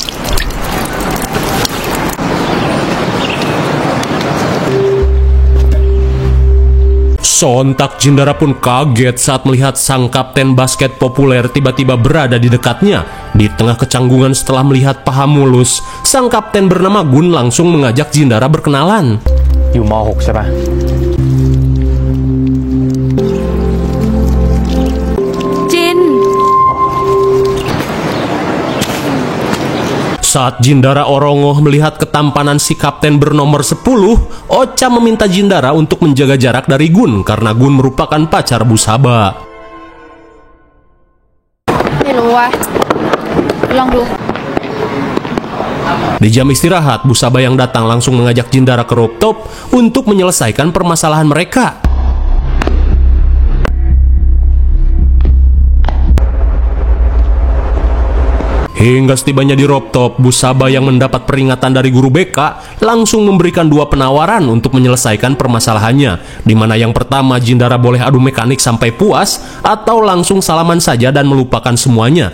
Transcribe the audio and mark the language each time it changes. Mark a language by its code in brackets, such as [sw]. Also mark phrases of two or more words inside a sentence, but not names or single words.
[id] Sontak Jindara pun kaget saat melihat sang kapten basket populer tiba-tiba berada di dekatnya. Di tengah kecanggungan setelah melihat paha mulus, sang kapten bernama Gun langsung mengajak Jindara berkenalan. [th] อยู่ม.6 ใช่ปะ Jin. [id] Saat Jindara Orongoh melihat ketampanan si kapten bernomor 10, Ocha meminta Jindara untuk menjaga jarak dari Gun karena Gun merupakan pacar Bu Sabah. [th] ไม่รู้ว่าลองดู [id] Di jam istirahat, Bu Sabah yang datang langsung mengajak Jindara ke rooftop untuk menyelesaikan permasalahan mereka. Hingga setibanya di rooftop, Bu Sabah yang mendapat peringatan dari guru BK langsung memberikan dua penawaran untuk menyelesaikan permasalahannya, di mana yang pertama Jindara boleh adu mekanik sampai puas atau langsung salaman saja dan melupakan semuanya.